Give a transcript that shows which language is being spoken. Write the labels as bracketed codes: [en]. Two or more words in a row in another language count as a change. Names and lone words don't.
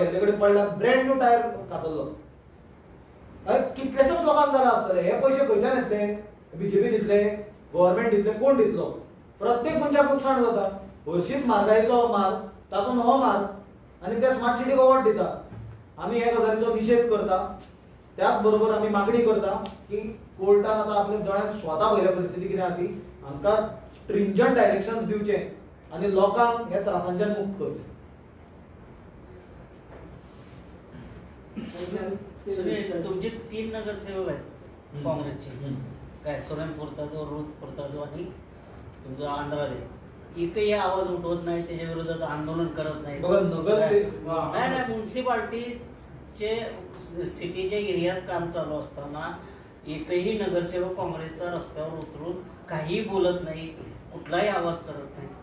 [kok] गेल्ले कडेन पडल्यार [en] brand new tyre [kok] खातलो कितलेशेच लोकांक जाला आसतले हे पयशे खंयच्यान येतले बीजेपी दितले गव्हर्मेंट दितले कोण दितलो प्रत्येक मनशाक नुकसाण जाता हरशींच म्हारगायेचो मार तातूंत हो मार आनी ते [en] smart city [kok] अवॉर्ड दिता आमी हे गजालीचो निशेध करता त्याच बरोबर आमी मागणी करता की कोर्टान आतां आपल्या दोळ्यान स्वता पयल्या परिस्थिती कितें आहा ती आमकां [en] stringent directions [kok] दिवचे आनी लोकांक हे त्रासांच्यान मुक्त करचे [mr] तुमचे 3 नगरसेवक आहेत काँग्रेसचे काय सोरेन पुरतादो रूथ पुरतादो आणि तुमचा आंध्रादे एकही आवाज उठवत नाही त्याच्या विरोधात आंदोलन करत नाही बघा नगरसेवक नाही म्युन्सिपाल्टीचे सिटीच्या एरियात काम चालू असताना एकही नगरसेवक काँग्रेसचा रस्त्यावर उतरून काही बोलत नाही कुठलाही आवाज करत नाही